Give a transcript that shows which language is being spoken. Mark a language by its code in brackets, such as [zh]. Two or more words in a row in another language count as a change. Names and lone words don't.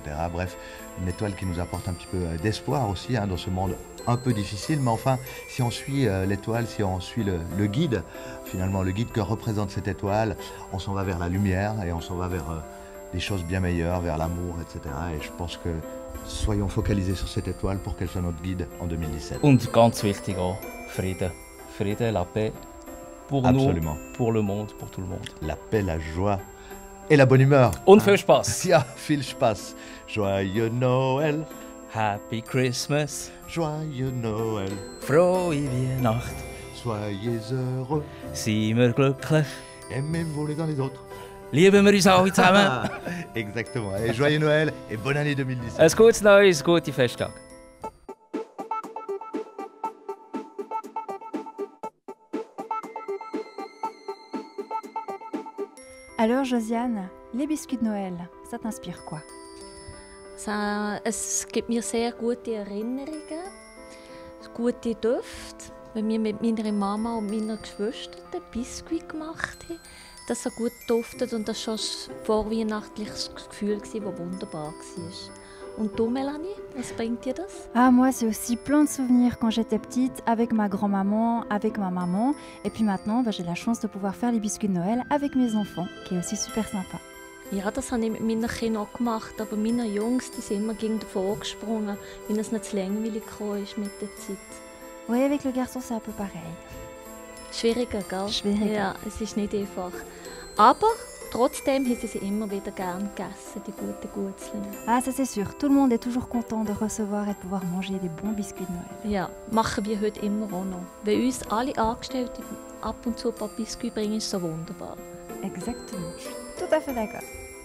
[fr] Bref, une étoile qui nous apporte un petit peu d'espoir aussi dans ce monde un peu difficile. Mais enfin, si on suit l'étoile, si on suit le guide, finalement, le guide que représente cette étoile, on s'en va vers la lumière et on s'en va vers des choses bien meilleures, vers l'amour, etc. Et je pense que soyons focalisés sur cette étoile pour qu'elle soit notre guide en 2017. [de] Und ganz wichtig auch, Frieden. Frieden, [fr] la paix, pour Absolument. nous, pour le monde, pour tout le monde. La paix, la joie et la bonne humeur. [de] Und viel Spaß. Ja, viel Spaß. [fr] Joyeux Noël. [en] Happy Christmas. [fr] Joyeux Noël. [de] Frohe Weihnacht. [fr] Soyez heureux. [de] Seien wir glücklich. [fr] Aimez-vous les uns les autres. [de] Lieben wir uns alle zusammen. [fr] Exactement. Et joyeux Noël et bonne année 2017. [de] Ein gutes Neues, gute Festtage. [fr] Alors Josiane, les biscuits de Noël, ça t'inspire quoi? [de] Es gibt mir sehr gute Erinnerungen, gute Düfte, wenn wir mit meiner Mama und meiner Geschwister Biskuit gemacht haben. Das so gut duftet und das war schon ein vorweihnachtliches Gefühl, das wunderbar war. Und du, Mélanie, was bringt dir das? [fr] Ah, moi, c'est aussi plein de souvenirs quand j'étais petite, avec ma grand-maman, avec ma maman. Et puis maintenant, j'ai la chance de pouvoir faire les biscuits de Noël avec mes enfants, qui est aussi super sympa. [de] Ja, das habe ich mit meinen Kindern auch gemacht, aber meine Jungs, die sind immer gegen davon gesprungen, weil es nicht zu langweilig ist mit der Zeit. [fr] Oui, avec le garçon, c'est un peu pareil. [de] Schwieriger, gell? Schwieriger. Ja, es ist nicht einfach. Aber trotzdem haben sie immer wieder gern gegessen, die guten Gutzeln. [fr] Ah, ça c'est sûr. Tout le monde est toujours content de recevoir et de pouvoir manger des bons biscuits de Noël. [de] Ja, machen wir heute immer auch noch. Wenn uns alle Angestellten ab und zu ein paar Biscuits bringen, ist es so wunderbar. [fr] Exactement. Je suis tout à fait d'accord.